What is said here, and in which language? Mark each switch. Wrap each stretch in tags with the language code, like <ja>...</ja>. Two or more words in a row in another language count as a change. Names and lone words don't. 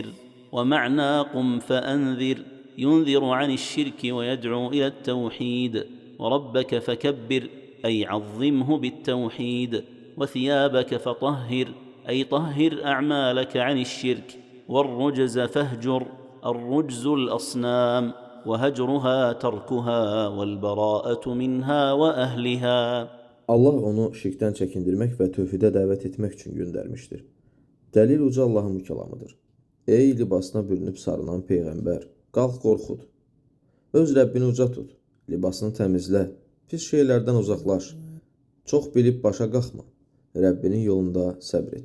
<ar>ومعنى قم فأنذر ينذر عن الشرك ويدعو إلى التوحيد، وربك فكبر أي عظمه بالتوحيد، وثيابك فطهر أي طهر أعمالك عن الشرك، والرجز فاهجر الرجز الأصنام، وهجرها تركها والبراءة منها وأهلها.</ar> <az>Allah onu şirkdən çəkindirmək və tövhidə dəvət etmək üçün göndərmişdir. Dəlil uca Allahın kəlamıdır. Ey libasına bürünüb sarınan Peyğəmbər, qalx qorxud. Öz Rəbbini uca tut, libasını təmizlə, pis şeylərdən uzaqlaş. Çox bilib başa qalxma, Rəbbinin yolunda səbr et.</az>